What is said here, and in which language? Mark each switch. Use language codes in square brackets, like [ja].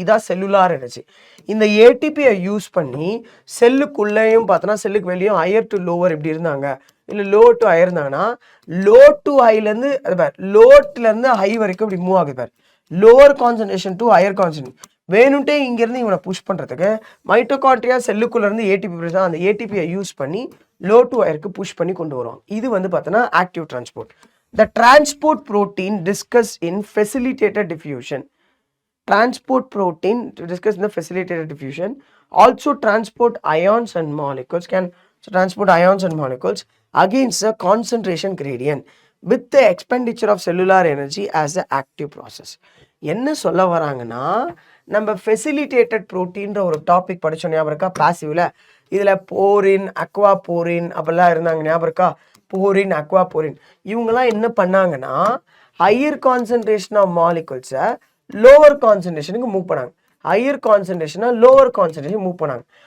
[ta] இதான் cellular energy. இந்த ஏடிபியை use பண்ணி செல்லுக்குள்ளேயும் பார்த்தோன்னா செல்லுக்கு வெளியும் ஹையர் டு லோவர் இப்படி இருந்தாங்க, இல்லை லோ டு ஹை இருந்தாங்கன்னா லோ டு ஹைலேருந்து அது பேர் லோட்லேருந்து ஹை வரைக்கும் இப்படி மூவ் ஆகுது. பேர் lower concentration to higher concentration. வேணும்ட்டே இங்கேருந்து இவனை புஷ் பண்ணுறதுக்கு மைட்டோகாண்ட்ரியா செல்லுக்குள்ளேருந்து ஏடிபி ப்ரொடியூஸ் ஆகும். அந்த ஏடிபியை யூஸ் பண்ணி லோ டு ஹையருக்கு புஷ் பண்ணி கொண்டு வரும். இது வந்து பார்த்தோன்னா active transport. [en] The transport protein discussed in facilitated diffusion. Transport protein to discuss in the facilitated diffusion. Also transport ions and molecules can transport ions and molecules against the concentration gradient with the expenditure of cellular energy as an active process. [ta] என்ன சொல்ல வராங்கன்னா, நம்ம facilitated ப்ரோட்டீன்ற ஒரு topic படித்தோம் ஞாபகம் இருக்கா பாசிவ்ல? இதில் போரின் அக்வா போரின் அப்படிலாம் இருந்தாங்க ஞாபகம் இருக்கா? போரின் அக்வா போரின் இவங்கெல்லாம் என்ன பண்ணாங்கன்னா higher concentration of மாலிகூல்ஸை lower கான்சன்ட்ரேஷனுக்கு move பண்ணாங்க, ஹையர் கான்சன்ட்ரேஷனை லோவர் கான்சன்ட்ரேஷன் மூவ் பண்ணாங்க.